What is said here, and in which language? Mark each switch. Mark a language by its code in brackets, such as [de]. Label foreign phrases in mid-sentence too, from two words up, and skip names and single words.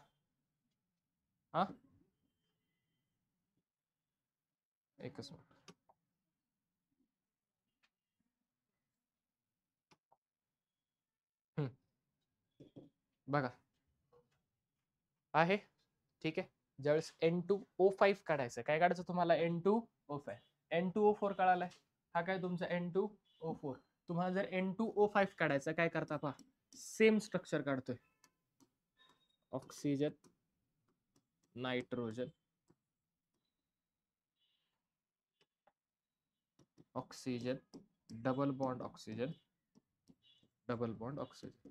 [mr] हा, एकच मिनिट. बघा आहे. ठीक आहे. ज्यावेळेस N2O5 काढायचं, काय काढायचं तुम्हाला? N2O5. N2O4 कळालाय. हा काय तुमचा N2O4. तुम्हाला जर N2O5 काढायचा, काय करता पहा. [en] same structure [mr] काढतोय. [en] oxygen nitrogen oxygen double bond oxygen double bond oxygen.